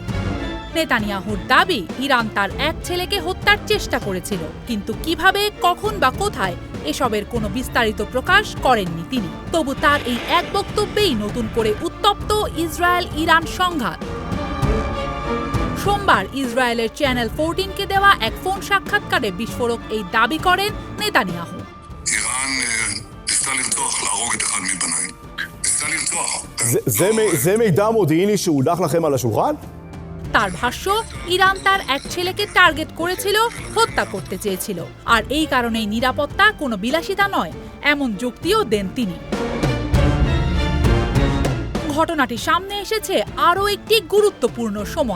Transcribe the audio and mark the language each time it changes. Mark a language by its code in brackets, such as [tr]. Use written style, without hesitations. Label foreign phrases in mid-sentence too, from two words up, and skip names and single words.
[bn] নেতানিয়াহুর দাবি, ইরান তার এক ছেলেকে হত্যার চেষ্টা করেছিল, কিন্তু কিভাবে, কখন বা কোথায় এসবের কোনো বিস্তারিত প্রকাশ করেননি তিনি। তবু তার এই এক বক্তব্যেই নতুন করে উত্তপ্ত ইসরায়েল ইরান সংঘাত। সোমবার ইসরায়েলের চ্যানেল 14কে দেওয়া এক ফোন সাক্ষাৎকারে বিস্ফোরক এই দাবি করেন নেতানিয়াহু। [he] זה מידע מודיעיני שהודח לכם על השולחן? [bn] তার ভাষ্য, ইরান তার এক ছেলেকে টার্গেট করেছিল, হত্যা করতে চেয়েছিল, আর এই কারণেই নিরাপত্তা কোনো বিলাসিতা নয়, এমন যুক্তিও দেন তিনি। ঘটনাটি সামনে এসেছে আরও একটি গুরুত্বপূর্ণ সময়।